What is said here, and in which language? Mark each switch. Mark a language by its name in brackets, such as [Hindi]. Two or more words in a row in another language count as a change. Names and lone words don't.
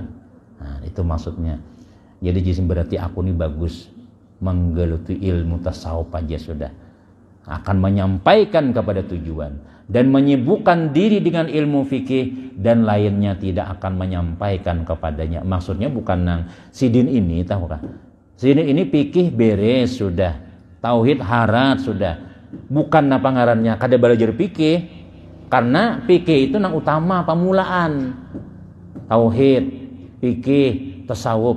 [Indonesian] Nah, itu maksudnya. Jadi jisim berarti aku ini bagus menggeluti ilmu tasawuf aja sudah. Akan menyampaikan kepada tujuan dan menyibukkan diri dengan ilmu fikih dan lainnya tidak akan menyampaikan kepadanya. [Banjar] Maksudnya bukan nang sidin ini tahu kah? Sidin ini fikih beres sudah, tauhid harat sudah. Bukan apa ngarannya kada belajar fikih, karena fikih itu nang utama pamulaan. [Indonesian] Tauhid, fikih, tasawuf.